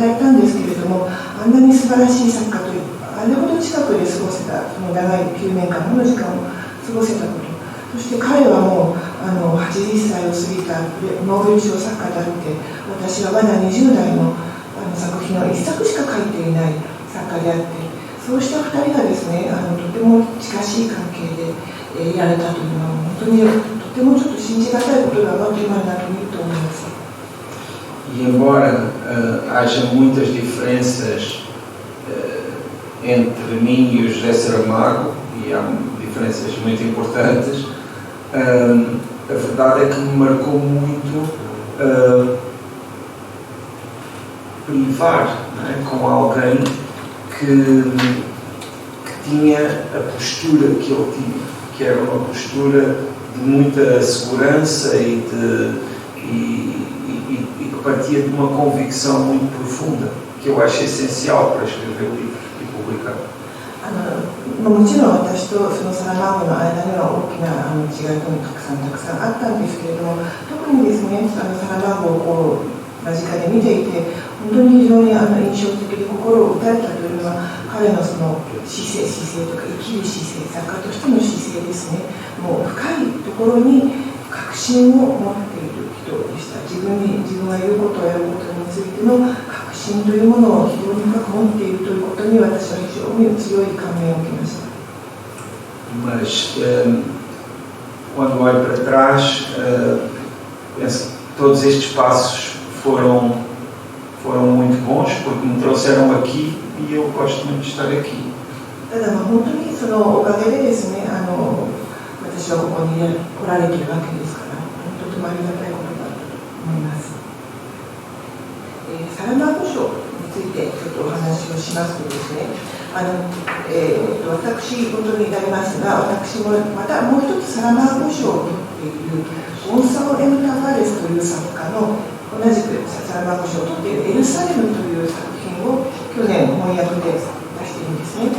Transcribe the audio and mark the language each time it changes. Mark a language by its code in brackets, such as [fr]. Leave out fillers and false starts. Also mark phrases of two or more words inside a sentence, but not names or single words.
[ja] いたんですけれども、あんなに素晴らしい作家という、あれほど近くで過ごせた、その長い9年間もの時間を過ごせたこと、そして彼はもう80歳を過ぎたノーベル賞作家であって、私はまだ20代の作品を1作しか書いていない作家であって、そうした2人がですね、とても近しい関係でやれたというのは本当にとてもちょっと信じがたいことだなと今になってみると思います。 [pt] E embora haja muitas diferenças entre mim e o José Saramago, e há diferenças muito importantes, a verdade é que me marcou muito privar, não é, com alguém que tinha a postura que ele tinha, que era uma postura de muita segurança e que partia de uma convicção muito profunda, que eu acho essencial para escrever livros e publicar. [ja] もちろん私とそのサラマーゴの間には大きな違いともたくさんあったんですけれども、特にですね、サラマーゴを間近で見ていて本当に非常に印象的で心を打たれたというのは彼のその姿勢とか生きる姿勢、作家としての姿勢ですね。もう深いところに確信を持っている人でした。自分が言うことをやることについての確信というものを非常に深く持っているということに私は非常に強い感銘を受けました。 [pt] Mas quando olho para trás, penso que todos estes passos foram foram muito bons porque me trouxeram aqui e eu gosto muito de estar aqui. [ja] ただ本当にそのおかげでですね、私はここに来られているわけですから、本当とてもありがたいことだと思います。サラマーゴ賞についてちょっとお話をしますとですね、私事になりますが、私もまたもう一つサラマーゴ賞を取っているゴンサロ・エム・タファレスという作家の同じくサラマーゴ賞を取っているエルサレムという作品を去年翻訳で出しているんですね。